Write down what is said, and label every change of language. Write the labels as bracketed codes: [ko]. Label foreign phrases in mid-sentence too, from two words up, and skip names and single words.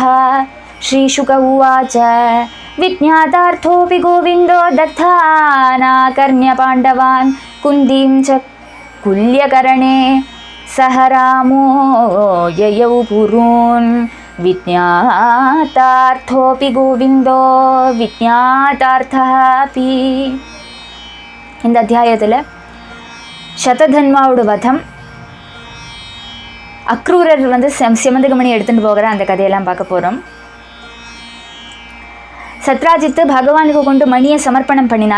[sa] श्रीशुक उवाच विज्ञातार्थोऽपि गोविन्दो दत्तानाकर्ण्यपाण्डवान् कुन्दीं च कुल्यकरणे सह रामो ययौ पुरून्. विज्ञातार्थोऽपि गोविन्दो विज्ञातार्थः अपि. [ta] இந்த அத்தியாயத்தில் சததன்வாவோட வதம், அக்ரூரர் வந்து சிமந்தகமணி எடுத்துகிட்டு போகிற அந்த கதையெல்லாம் பார்க்க போகிறோம். சத்ராஜித்து பகவானுக்கு கொண்டு மணியை சமர்ப்பணம் பண்ணினார்.